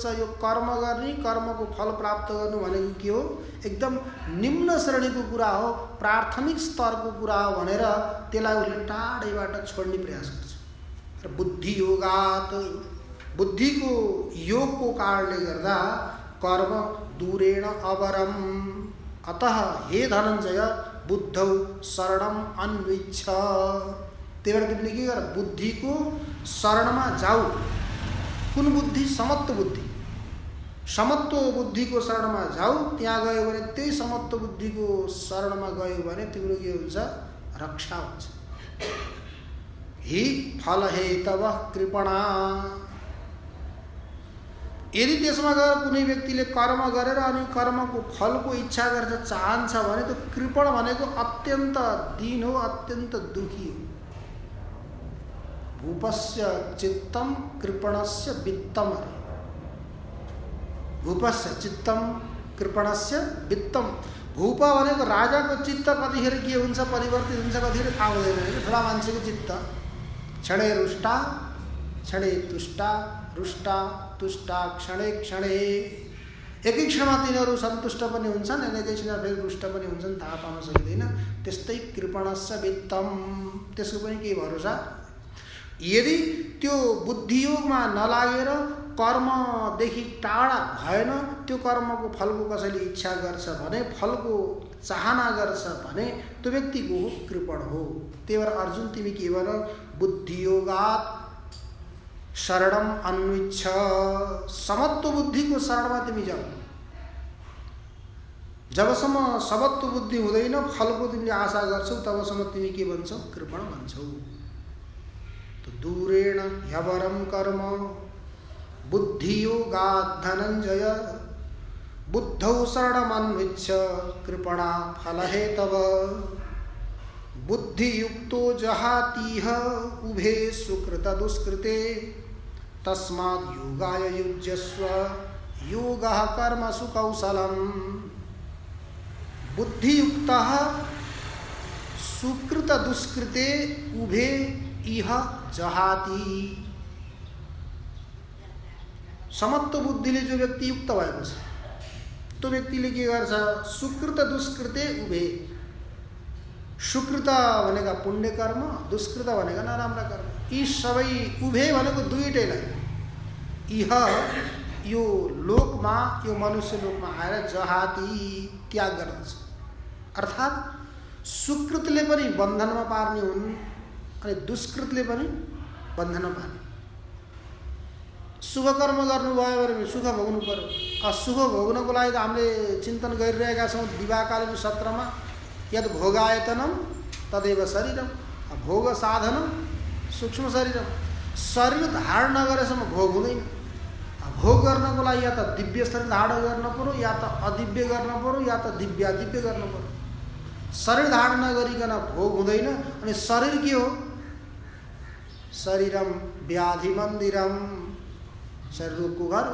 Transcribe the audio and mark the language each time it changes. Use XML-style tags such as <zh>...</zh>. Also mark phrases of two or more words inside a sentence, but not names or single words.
<ne>यो कर्म गर्ने, कर्मको फल प्राप्त गर्नु भनेको के हो? एकदम निम्न श्रेणीको कुरा हो, प्राथमिक स्तरको कुरा हो भनेर त्यसलाई उसले टाढैबाट छोड्ने प्रयास गर्छ। र</ne> <sa>बुद्धि योगात्,</sa> <ne>बुद्धिको योगको कारणले गर्दा</ne> <sa>कर्म दूरेण अवरम। अतः हे धनञ्जय बुद्धौ शरणम अन्विच्छ।</sa> <ne>त्यही भएर तिमीले के गर? बुद्धिको शरणमा जाऊ। कुन बुद्धि? समत्व बुद्धि। समत्व बुद्धिको शरणमा जाऊ। त्यहाँ गयो भने त्यही समत्व बुद्धिको शरणमा गयो भने तिम्रो के हुन्छ? रक्षा हुन्छ।</ne> <sa>हि फल हेतव कृपणा।</sa> <ne>यदि त्यसमा गएर कुनै व्यक्तिले कर्म गरेर अनि कर्मको फलको इच्छा गर्छ, चाहन्छ भने त्यो कृपण भनेको अत्यन्त दीन हो, अत्यन्त दुखी हो।</ne> <sa>भूपस्य चित्तम कृपणस्य वित्तम। भूपस्य चित्तम कृपणस्य वित्तम।</sa> <ne>भूप भनेको राजाको चित्त कतिखेर के हुन्छ, परिवर्तित हुन्छ, कतिखेर थाहा हुँदैन। ठुला मान्छेको चित्त</ne> <sa>क्षणे रुष्टा क्षणे तुष्टा, रुष्टा तुष्टा क्षणे क्षणे,</sa> <ne>एकै क्षणमा तिनीहरू सन्तुष्ट पनि हुन्छन् अनि एकै क्षणमा फेरि रुष्ट पनि हुन्छन्, थाहा पाउन सकिँदैन। त्यस्तै</ne> <sa>कृपणस्य वित्तम,</sa> <ne>त्यसको पनि केही भरोसा। यदि त्यो बुद्धियोगमा नलागेर कर्मदेखि टाढा भएन, त्यो कर्मको फलको कसैले इच्छा गर्छ भने, फलको चाहना गर्छ भने त्यो व्यक्तिको हो कृपण हो। त्यही भएर अर्जुन तिमी के भन,</ne> <sa>बुद्धियोगात् शरणम अन्विच्छ,</sa> <ne>समत्व बुद्धिको शरणमा तिमी जाऊ। जबसम्म समत्व बुद्धि हुँदैन, फलको तिमीले आशा गर्छौ, तबसम्म तिमी के भन्छौ, कृपण भन्छौ।</ne> <sa>तो दूरेण ह्यवरम कर्म बुद्धियोगात् धनञ्जय, बुद्धौ शरणमन्विच्छ कृपणा फलहेतव, बुद्धियुक्तो जहातीह उभे सुकृत दुष्कृते, तस्माद् योगाय युज्यस्व योगः कर्मसु कौशलम्। बुद्धियुक्तः सुकृत दुष्कृते उभे इह जहाति।</sa> <ne>समत्व बुद्धिले जो व्यक्ति युक्त भएको छ, त्यो व्यक्तिले के गर्छ,</ne> <sa>सुकृत दुष्कृते उभे।</sa> <ne>सुकृत भनेका पुण्य कर्म, दुष्कृत भनेका नराम्रा कर्म। यी सबै उभे भनेको दुईटैलाई, इह यो लोकमा, यो मनुष्य लोकमा आएर जहाती त्याग गर्दछ। अर्थात् सुकृतले पनि बन्धनमा पार्ने हुन् अनि दुष्कृतले पनि बन्धनमा पार्ने। शुभ कर्म गर्नुभयो भने सुख भोग्नु पर्यो। सुख भोग्नको लागि त हामीले चिन्तन गरिरहेका छौँ दिवाकालीन सत्रमा,</ne> <sa>यद भोगायतनम तदेव शरीरम, भोग साधनम सूक्ष्म शरीरम।</sa> <ne>शरीर धारण नगरेसम्म भोग हुँदैन। भोग गर्नको लागि या त दिव्य शरीर धारण गर्न पर्यो, या त अदिव्य गर्न पर्यो, या त दिव्यादिव्य गर्न पर्यो। शरीर धारण नगरिकन भोग हुँदैन। अनि शरीर के हो,</ne> <sa>शरीरम व्याधि मन्दिरम,</sa> <ne>शरीर रोगको घर।</ne>